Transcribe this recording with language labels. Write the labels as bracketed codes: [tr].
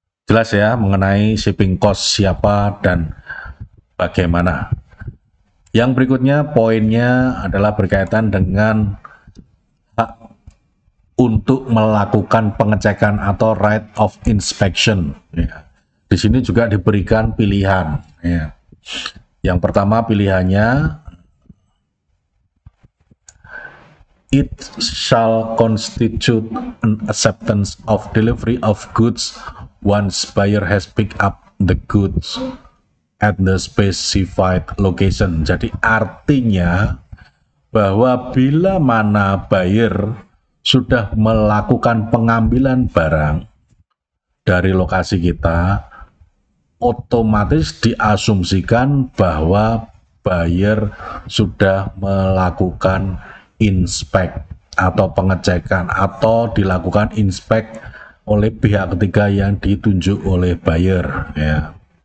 [id] Jelas ya mengenai shipping cost siapa dan bagaimana. Yang berikutnya poinnya adalah berkaitan dengan hak untuk melakukan pengecekan atau right of inspection ya. Di sini juga diberikan pilihan ya. [en] Yang pertama pilihannya, it shall constitute an acceptance of delivery of goods once buyer has picked up the goods at the specified location. [id] Jadi artinya bahwa bila mana buyer sudah melakukan pengambilan barang dari lokasi kita, otomatis diasumsikan bahwa buyer sudah melakukan inspek atau pengecekan atau dilakukan inspek oleh pihak ketiga yang ditunjuk oleh buyer ya.